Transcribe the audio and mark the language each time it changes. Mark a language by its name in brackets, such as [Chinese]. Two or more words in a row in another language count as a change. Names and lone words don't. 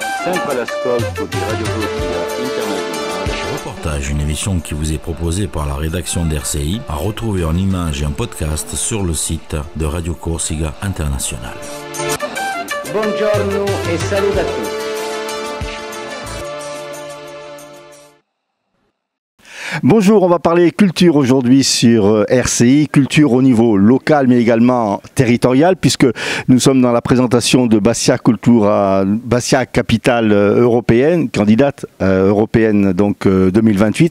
[Italian] sempre all'ascolto di Radio Corsica Internazionale. [French] Reportage, une émission qui vous est proposée par la rédaction d'RCI, à retrouver en images et en podcast sur le site de Radio Corsica Internazionale. [Italian] Buongiorno e saluto a tutti. [French] Bonjour, on va parler culture aujourd'hui sur RCI, culture au niveau local mais également territorial, puisque nous sommes dans la présentation de Bastia Cultura, Bastia capitale européenne, candidate européenne donc 2028.